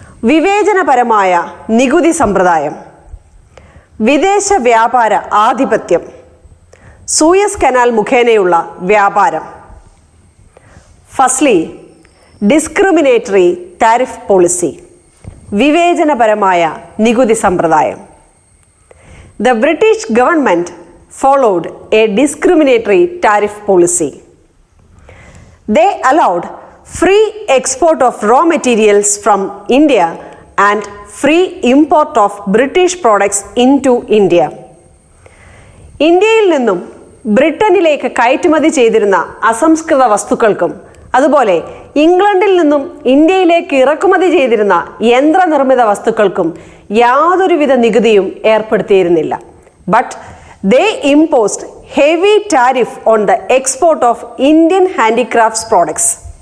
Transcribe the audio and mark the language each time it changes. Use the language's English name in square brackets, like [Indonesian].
[Malayalam] വിവേചനപരമായ നികുതി സമ്പ്രദായം, വിദേശ വ്യാപാര ആധിപത്യം, സൂയസ് കനാൽ മുഖേനയുള്ള വ്യാപാരം. [English] firstly, discriminatory tariff policy, [Malayalam] വിവേചനപരമായ നികുതി സമ്പ്രദായം. [English] The British government followed a discriminatory tariff policy. They allowed free export of raw materials from India and free import of British products into India. [Malayalam] ഇന്ത്യയിൽ നിന്നും ബ്രിട്ടനിലേക്ക് കയറ്റുമതി ചെയ്തിരുന്ന അസംസ്കൃത വസ്തുക്കൾക്കും അതുപോലെ ഇംഗ്ലണ്ടിൽ നിന്നും ഇന്ത്യയിലേക്ക് ഇറക്കുമതി ചെയ്തിരുന്ന യന്ത്രനിർമ്മിത വസ്തുക്കൾക്കും യാതൊരുവിധ നികുതിയും ഏർപ്പെടുത്തിയിരുന്നില്ല. [English] But they imposed heavy tariff on the export of Indian handicrafts products.